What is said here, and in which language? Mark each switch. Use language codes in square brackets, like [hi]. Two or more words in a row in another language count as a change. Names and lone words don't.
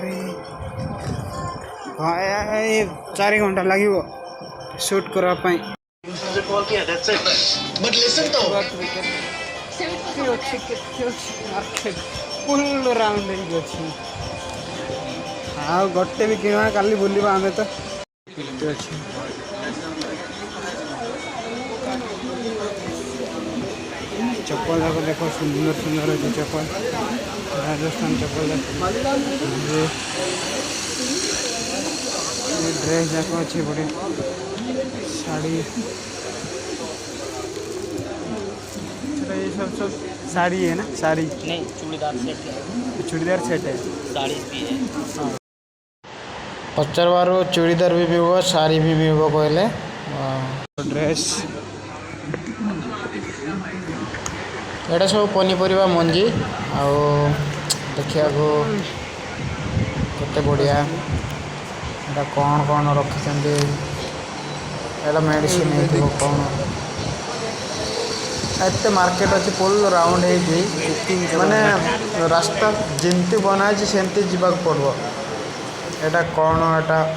[hi] भाई 4 घंटा लगे शूट करने। मुझे कॉल किया [en] that's it but listen [hi] तो [or] କେତେ ଅଛି କେତେ ଅଛି [en] market full round [or] ହେଇକି ଅଛି। ଆଉ ଗୋଟେ ବି କିଣିବା କାଲି ବୁଲିବା ଆମେ ତ କେତେ ଅଛି। ଚପଲ ଯାକ ଦେଖ ସୁନ୍ଦର ସୁନ୍ଦର ଅଛି ଚପଲ ରାଜସ୍ଥାନ ଚପଲ ଡ୍ରେସ୍ ଯାକ ଅଛି ବଢ଼ିଆ ଶାଢ଼ୀ [hi] ये सब साड़ी है ना साड़ी नहीं चूड़ीदार सेट है चूड़ीदार सेट है साड़ी भी है [or] ପଚାରବାରୁ ଚୁଡ଼ିଦାର ବି ମିଳିବ ଶାଢ଼ୀ ବି ମିଳିବ କହିଲେ ड्रेस ଏଇଟା ସବୁ ପନିପରିବା ମଞ୍ଜି ଆଉ ଦେଖିବାକୁ କେତେ ବଢ଼ିଆ ଏଇଟା କ'ଣ ରଖିଛନ୍ତି ଏଇଟା ମେଡ଼ିସିନ୍ ହେଇଥିବ କ'ଣ ଏତେ ମାର୍କେଟ ଅଛି [en] full round [or] ହେଇକି ମାନେ ରାସ୍ତା ଯେମିତି ବନା ହେଇଛି ସେମିତି ଯିବାକୁ ପଡ଼ିବ ଏଇଟା କ'ଣ ଏଇଟା